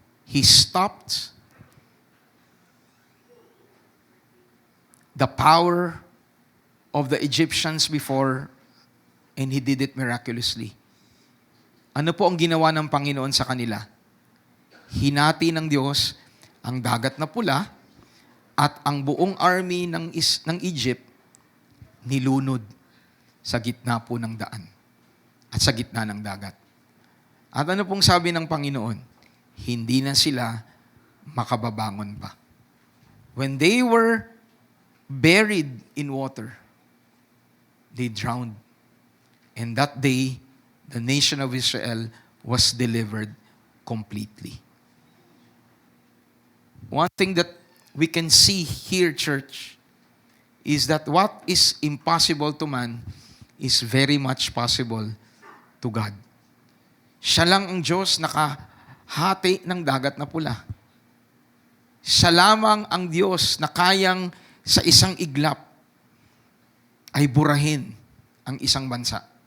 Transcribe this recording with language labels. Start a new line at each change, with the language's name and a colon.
English: He stopped the power of the Egyptians before, and He did it miraculously.
Filipino: Ano po ang ginawa ng Panginoon sa kanila? Hinati ng Diyos ang dagat na pula at ang buong army ng Egypt nilunod sa gitna po ng daan at sa gitna ng dagat. At ano pong sabi ng Panginoon? Hindi na sila makababangon pa.
English: When they were buried in water, they drowned. And that day, the nation of Israel was delivered completely. One thing that we can see here, church, is that what is impossible to man is very much possible to God.
Filipino: Siya lang ang Diyos nakahati ng dagat na pula. Siya lamang ang Diyos na kayang sa isang iglap ay burahin ang isang bansa.